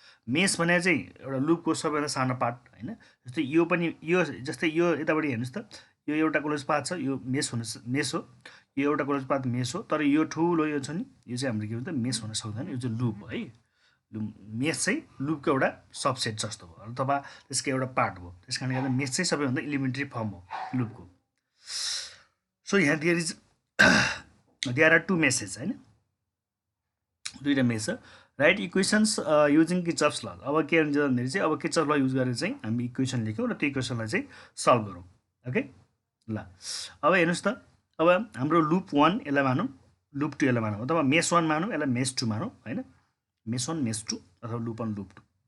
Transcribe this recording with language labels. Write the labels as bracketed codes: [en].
[ne] Mess भने चाहिँ एउटा लुपको सबैभन्दा सानो पार्ट हैन। जस्तै यो पनि यो जस्तै यो यतापट्टि हेर्नुहोस् त, यो एउटा क्लोज पाथ छ, यो मेस हो, यो एउटा क्लोज पाथ मेस हो, तर यो ठुलो यो छ नि, यो चाहिँ हाम्रो के भन्छ मेस हुन सक्दैन, यो चाहिँ लुप हो है। मेस चाहिँ लुपको एउटा सबसेट जस्तो हो अथवा त्यसको एउटा पार्ट हो। त्यस कारणले गर्दा मेस चाहिँ सबैभन्दा इलिमेन्ट्री फर्म हो लुपको। सो यहाँ [en] there are two meshes [ne] होइन, दुईवटा मेस छ। [en] Write equations using Kirchhoff's law. [ne] अब के हुन्छ भन्दाखेरि चाहिँ अब किर्चफ ल युज गरेर चाहिँ हामी इक्वेसन लेख्यौँ र त्यो इक्वेसनलाई चाहिँ सल्भ गरौँ। ओके ल, अब हेर्नुहोस् त, अब हाम्रो लुप 1 यसलाई मानौँ, लुप 2 यसलाई मानौँ, अथवा मेस 1 मानौँ, यसलाई मेस 2 मानौँ होइन, मेस 1 मेस 2 अथवा लुप 1 लुप 2।